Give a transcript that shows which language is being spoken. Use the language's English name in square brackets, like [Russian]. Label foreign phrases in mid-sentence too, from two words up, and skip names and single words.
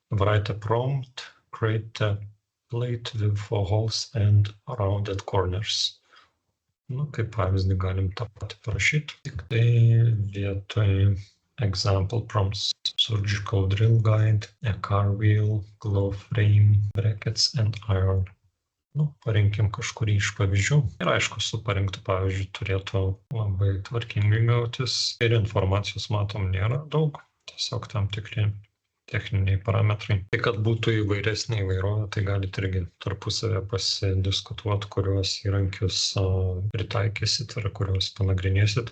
[English] write a prompt, create a plate with 4 holes and rounded corners. [Lithuanian] Nu, kaip pavyzdį galim tą patį parašyti, tik tai vietoj [English] example prompts, surgical drill guide, a car wheel, glove frame, brackets and iron. [Lithuanian] Nu, parinkim kažkurį iš pavyzdžių. Ir aišku, su parinktų pavyzdžių turėtų labai tvarkingai gautis. Ir informacijos, matom, nėra daug, tiesiog tam tikri techniniai parametrai. Tai kad būtų įvairesnė įvairovė, tai galite irgi tarpusavę pasidiskutuoti, kuriuos įrankius pritaikysit ar kuriuos panagrinėsit.